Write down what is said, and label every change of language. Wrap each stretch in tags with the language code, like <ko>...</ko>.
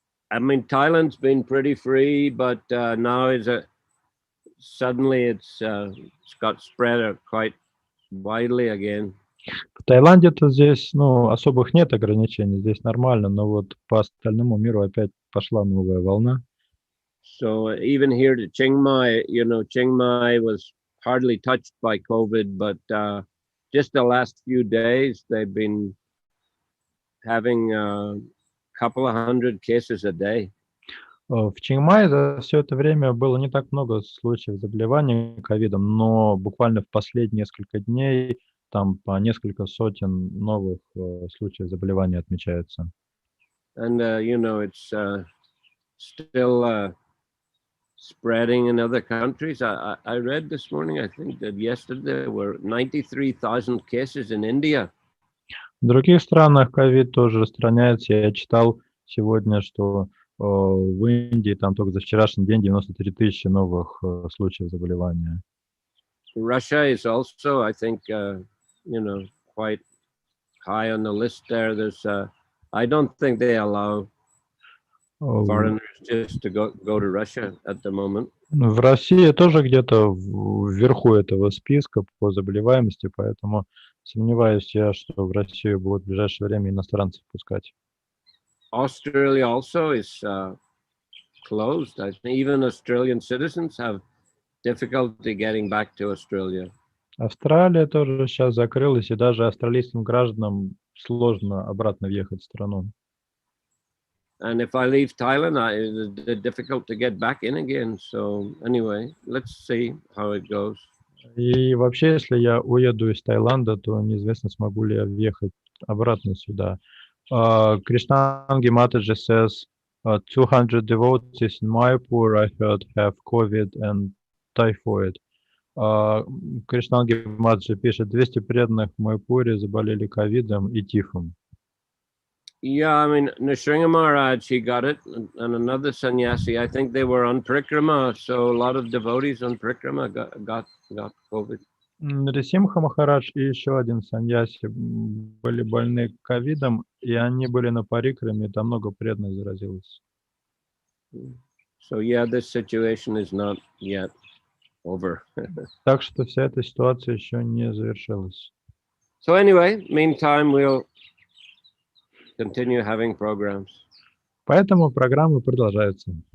<en>I mean, Thailand's been pretty free, but now suddenly it's got spread quite widely again.</en> <ru>В Таиланде-то здесь, особых нет ограничений, здесь нормально, но вот по остальному миру опять пошла новая волна.</ru> <en>So even here to Chiang Mai, Chiang Mai was hardly touched by COVID, but just the last few days, they've been having a couple of hundred cases a day.</en> <ru>В Чингмае за все это время было не так много случаев заболевания ковидом, но буквально в последние несколько дней там по несколько сотен новых случаев заболевания отмечаются.</ru> <en>And, it's still spreading in other countries. I read this morning, I think that yesterday there were 93,000 cases in India.</en> <ru>В других странах ковид тоже распространяется. Я читал сегодня, что в Индии там только за вчерашний день 93 тысячи новых случаев заболевания.</ru> <en>Russia is also, I think, quite high on the list there. There's, I don't think they allow foreigners just to go to Russia at the moment.</en> <ru>В России тоже где-то вверху этого списка по заболеваемости, поэтому сомневаюсь я, что в Россию будут в ближайшее время иностранцев пускать.</ru> <en>Australia also is closed. I think even Australian citizens have difficulty getting back to Australia.</en> <ru>Австралия тоже сейчас закрылась, и даже австралийским гражданам сложно обратно въехать в страну.</ru> <en>And if I leave Thailand, it's difficult to get back in again. So anyway, let's see how it goes.</en> <ru>И вообще, если я уеду из Таиланда, то неизвестно, смогу ли я въехать обратно сюда.</ru> <en>Krishnangi Mataji says, 200 devotees in Mayapur, I heard, have COVID and typhoid.</en> <ru>Кришнанги Матаджи пишет, 200 преданных в Майпуре заболели ковидом и тифом.</ru> <en>Yeah, I mean, Nrsimha Maharaj, he got it, and another sannyasi. I think they were on Prikrama, so a lot of devotees on Prikrama got COVID.</en> <ru>Нрисимха Махарадж и еще один саньяси были больны ковидом, и они были на парикраме, и там много преданных заразилось.</ru> <en>So yeah, this situation is not yet over.</en> <ru>Так что вся эта ситуация еще не завершилась.</ru> <en>So anyway, meantime, we'll continue having programs.</en> <ru>Поэтому программы продолжаются.</ru>